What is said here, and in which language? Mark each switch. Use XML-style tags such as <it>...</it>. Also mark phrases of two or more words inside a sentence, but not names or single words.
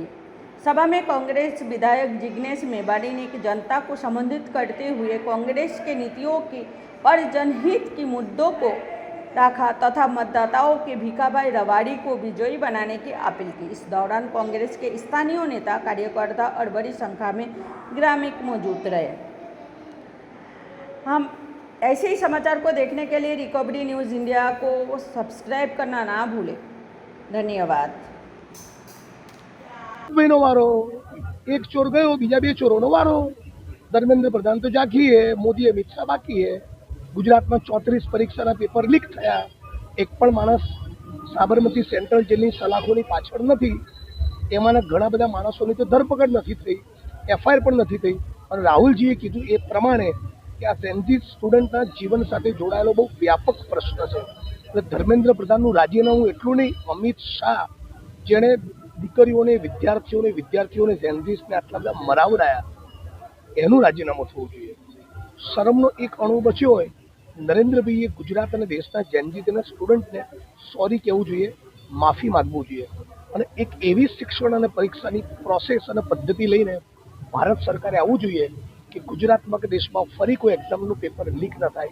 <hi>सभा में कांग्रेस विधायक जिग्नेश मेवाड़ी ने जनता को संबोधित करते हुए कांग्रेस के नीतियों की और जनहित के मुद्दों को रखा तथा मतदाताओं के भीखाभाई रबाड़ी को विजयी बनाने की अपील की। इस दौरान कांग्रेस के स्थानीय नेता कार्यकर्ता और बड़ी संख्या में ग्रामीण मौजूद रहे। हम ऐसे ही समाचार को देखने के लिए रिकवरी न्यूज़ इंडिया को सब्सक्राइब करना ना भूलें। धन्यवाद।</hi> <gu>મહીનો વારો એક ચોર ગયો, બીજા બે ચોરોનો વારો। ધર્મેન્દ્ર પ્રધાન તો જાખી હૈ, મોદી અમિત શાહ બાકી હૈ। ગુજરાત મેં 34 પરીક્ષા</gu> <en>paper leak</en> <gu>થયા। એક પણ માણસ સાબરમતી સેન્ટ્રલ જેલની સલાખોની પાછળ નથી। એમાના ઘણા બધા માણસોની તો ધરપકડ નથી થઈ, એફઆઈઆર પણ નથી થઈ। ઔર રાહુલજીએ કીધું એ પ્રમાણે કિ આ સેંજી સ્ટુડંટના જીવન સાથે જોડાયેલો બહુ વ્યાપક પ્રશ્ન છે। એટલે ધર્મેન્દ્ર પ્રધાનનું રાજીનામું એટલું નહીં, અમિત શાહ જેણે દીકરીઓને વિદ્યાર્થીઓને જેન્ઝીસને આટલા બધા મરાવડાયા એનું રાજીનામું થવું જોઈએ। શરમનો એક અણુ બચ્યો હોય, નરેન્દ્રભાઈએ ગુજરાત અને દેશના જેન્ઝીસ અને સ્ટુડન્ટને સોરી કહેવું જોઈએ, માફી માગવું જોઈએ અને એક એવી શિક્ષણ અને પરીક્ષાની પ્રોસેસ અને પદ્ધતિ લઈને ભારત સરકારે આવવું જોઈએ કે ગુજરાતમાં કે દેશમાં ફરી કોઈ એક્ઝામનું</gu> <en>paper leak</en> <gu>ન થાય।</gu>